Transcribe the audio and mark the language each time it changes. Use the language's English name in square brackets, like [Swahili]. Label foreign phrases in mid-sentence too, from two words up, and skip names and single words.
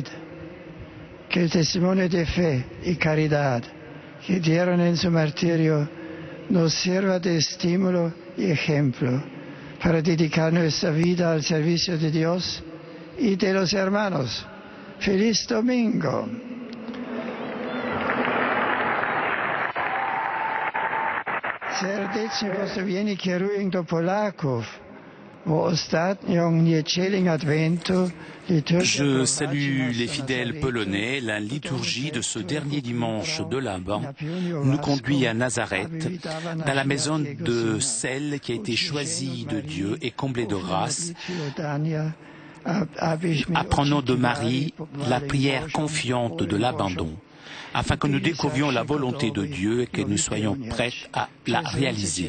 [Spanish] Que el testimonio de fe y caridad que dieron en su martirio nos sirva de estímulo y ejemplo para dedicar nuestra vida al servicio de Dios y de los hermanos. ¡Feliz Domingo! [Polish] Serdecznie pozdrowieni kieruję do Polaków, bo ostatnią niedzielę Adwentu. [French] Je salue les fidèles polonais. La liturgie de ce dernier dimanche de l'Avent nous conduit à Nazareth, dans la maison de celle qui a été choisie de Dieu et comblée de grâce. Apprenons de Marie la prière confiante de l'abandon, afin que nous découvrions la volonté de Dieu et que nous soyons prêts à la réaliser.